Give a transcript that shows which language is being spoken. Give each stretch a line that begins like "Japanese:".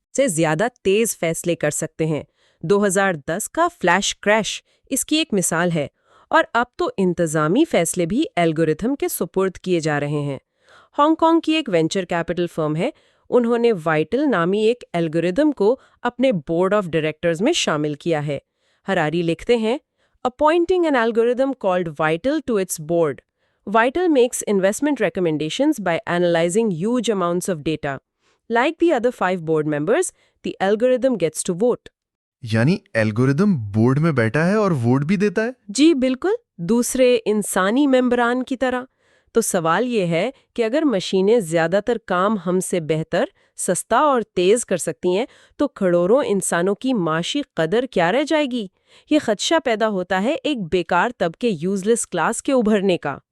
Urdu: سے زیادہ تیز فیصلے کر سکتے ہیں۔ 2010 کا فلیش کریش اس کی ایک مثال ہے، اور اب تو انتظامی فیصلے بھی الگورتھم کے سپرد کیے جا رہے ہیں۔ ہانگ کانگ کی ایک وینچر کیپٹل فرم ہے، انہوں نے وائٹل نامی ایک الگورتھم کو اپنے بورڈ آف ڈائریکٹرز میں شامل کیا ہے۔ ہراری لکھتے ہیں،
English: Appointing an algorithm called Vital to its board. Vital makes investment recommendations by analyzing huge amounts of data. Like the other 5 board members, the algorithm gets to vote.
Urdu: یعنی algorithm board میں بیٹھا ہے اور ووٹ بھی دیتا ہے؟ جی بالکل، دوسرے انسانی ممبران کی طرح۔ تو سوال یہ ہے کہ اگر مشینیں زیادہ تر کام ہم سے بہتر، سستا اور تیز کر سکتی ہیں، تو کروڑوں انسانوں کی معاشی قدر کیا رہ جائے گی؟ یہ خدشہ پیدا ہوتا ہے ایک بیکار طبقے یوزلیس کلاس کے ابھرنے کا۔